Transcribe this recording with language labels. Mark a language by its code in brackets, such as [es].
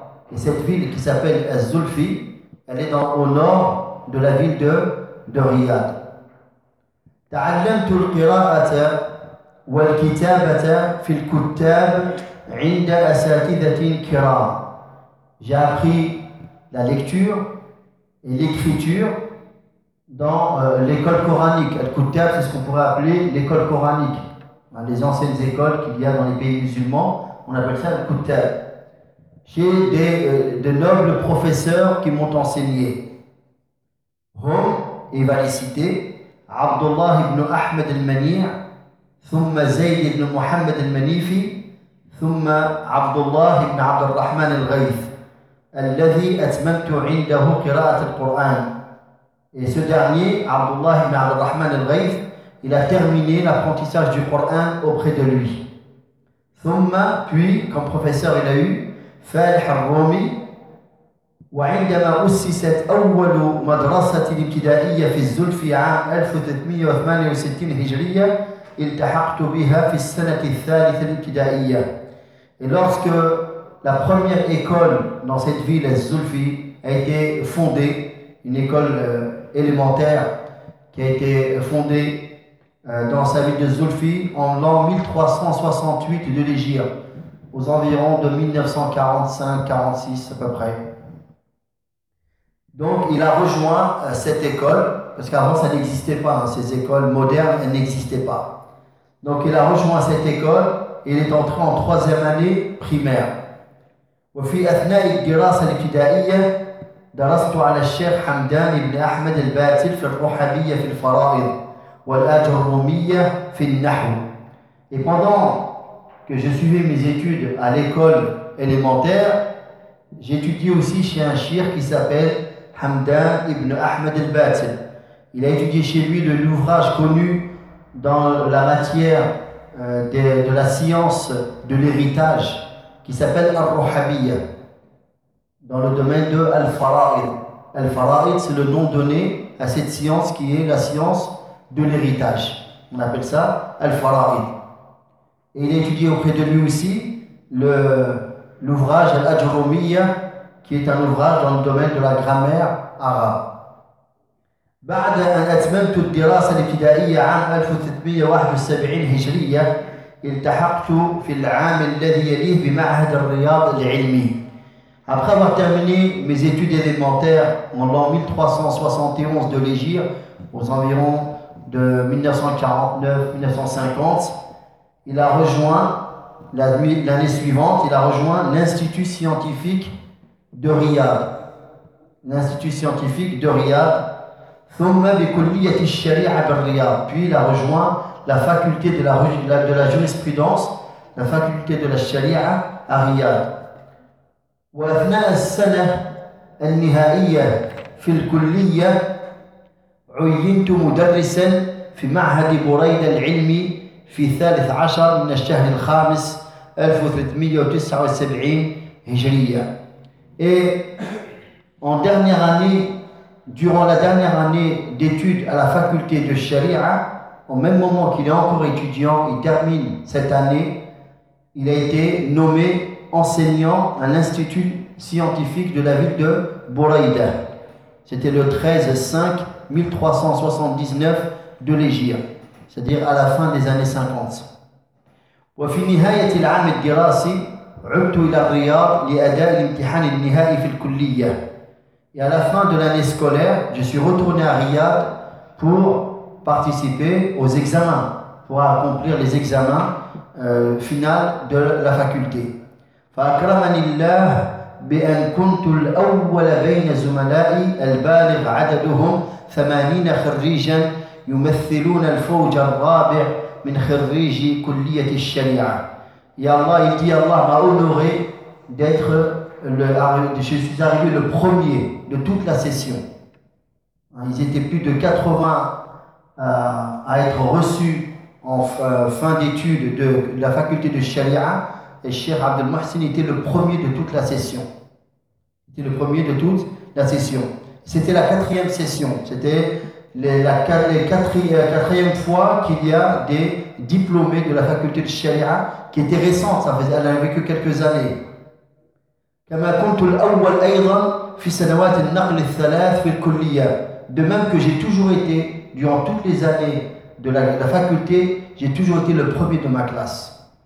[fr] Et cette ville qui s'appelle Az-Zulfi, elle est au nord de la ville de Riyad. [ar] تعلمت القراءة والكتابة في الكتاب عند أساتذة كرام. [fr] J'ai appris la lecture et l'écriture dans l'école coranique. Al-Kuttab, c'est ce qu'on pourrait appeler l'école coranique. Dans les anciennes écoles qu'il y a dans les pays musulmans, on appelle ça Al-Kuttab. J'ai de nobles professeurs qui m'ont enseigné. Hum, il va les citer. [ar] عبد الله بن أحمد المنيع ثم زيد بن محمد المنيفي ثم عبد الله بن عبد الرحمن الغيث الذي أتممت عنده قراءة القرآن. [fr] Et ce dernier, عبد الله بن عبد الرحمن الغيث, il a terminé l'apprentissage du Coran auprès de lui. [ar] ثم, [fr] puis, comme professeur, il a eu فالح الرومي. [ar] وعندما أسست أول مدرسة ابتدائية في الزلفي عام 1368 هجرية التحقت بها في السنة الثالثة الابتدائية. [fr] Et lorsque la première école dans cette ville Az-Zulfi a été fondée, une école élémentaire qui a été fondée dans sa ville de Zulfi en l'an 1368 de l'Hégire, aux environs de 1945-46 à peu près. Donc il a rejoint cette école, parce qu'avant ça n'existait pas, hein, ces écoles modernes, elles n'existaient pas. Donc il a rejoint cette école et il est entré en troisième année primaire. [ar] وفي أثناء الدراسة الابتدائية درست على الشيخ حمدان بن أحمد الباتل في الروحانية في الفرائض والأجرومية في النحو. [fr] Et pendant que je suivais mes études à l'école élémentaire, j'étudiais aussi chez un cheikh qui s'appelle Hamdan ibn Ahmed al-Batil. Il a étudié chez lui l'ouvrage connu dans la matière de la science de l'héritage qui s'appelle Al-Ruhabiyya dans le domaine de Al-Fara'id. Al-Fara'id, c'est le nom donné à cette science qui est la science de l'héritage. On appelle ça Al-Fara'id. Et il a étudié auprès de lui aussi l'ouvrage Al-Ajrumiyya qui est un ouvrage dans le domaine de la grammaire arabe. [ar] بعد أن أتممت الدراسة الابتدائية عام 1371 هجرية التحقت في العام الذي يليه بمعهد الرياض العلمي. [fr] Après avoir terminé mes études élémentaires en l'an 1371 de l'Hégire, aux environs de 1949-1950, il a rejoint l'année suivante, il a rejoint l'Institut scientifique de Riyad, l'Institut scientifique de Riyad, puis il a rejoint la faculté de la jurisprudence, la faculté de la Sharia à Riyad. [ar] وأثناء السنة النهائية في الكلية عينت مدرسا في معهد بريدة العلمي في 13 من الشهر الخامس 1379 هجرية. [fr] Et en dernière année, durant la dernière année d'études à la faculté de Sharia, au même moment qu'il est encore étudiant, il termine cette année, il a été nommé enseignant à l'Institut scientifique de la ville de Buraïda. C'était le 13-5-1379 de l'Hégire, c'est-à-dire à la fin des années 50. [ar] وفي نهاية العام الدراسي عدت إلى الرياض لأداء الامتحان النهائي في الكلية. [fr] Et à la fin de l'année scolaire, je suis retourné à Riyad pour participer aux examens, pour accomplir les examens finaux de la faculté. [ar] فأكرمني الله بأن كنت الأول بين زملائي البالغ عددهم 80 خريجا يمثلون الفوج الرابع من خريجي كلية الشريعة. [fr] Et Allah, il dit, Allah m'a honoré d'être je suis arrivé le premier de toute la session. Ils étaient plus de 80 à être reçus en fin d'études de la faculté de Sharia. Et Cheikh Abdel Mohsin était le premier de toute la session. Il était le premier de toute la session. C'était la quatrième session. C'était la quatrième fois qu'il y a des diplômés de la faculté de Sharia qui étaient récents. Ça faisait, elle n'avait que quelques années. [ar] كما كنت الأول أيضا في سنوات النقل الثلاث في الكلية. [fr] De même que j'ai toujours été durant toutes les années de la faculté, j'ai toujours été le premier de ma classe.